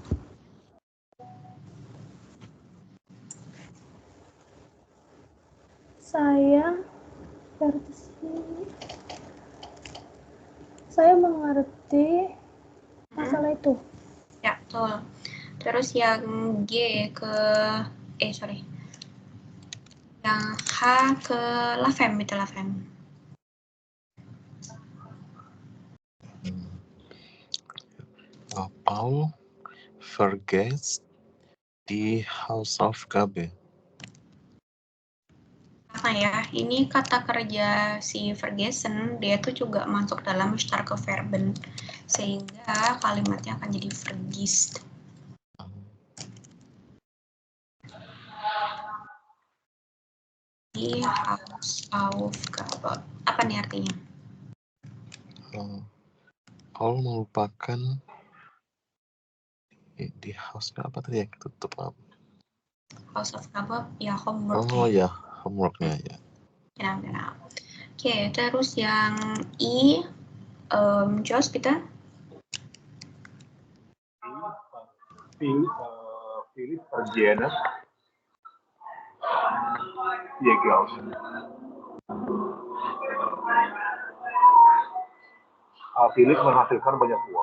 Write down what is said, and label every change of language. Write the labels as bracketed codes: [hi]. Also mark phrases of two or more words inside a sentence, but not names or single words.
[id] Saya mengerti masalah itu. Ya, betul. Terus yang G ke yang H ke Lavem, itu Lavem. [de] Paul vergeht die Hausaufgabe. [id] Apa ya? Ini kata kerja si vergessen, dia tuh juga masuk dalam [de] starke verben. [id] Sehingga kalimatnya akan jadi vergisst. [de] Die Hausaufgabe. [id] Apa nih artinya? Paul melupakan di Hausaufgabe apa tadi yang tutup apa? Hausaufgabe ya homework. Oh ya, homeworknya ya. Genau. Oke, terus yang I, Josh, bitte. [de] Philipp vergenet ihr Geld. [id] Philip menghasilkan banyak uang.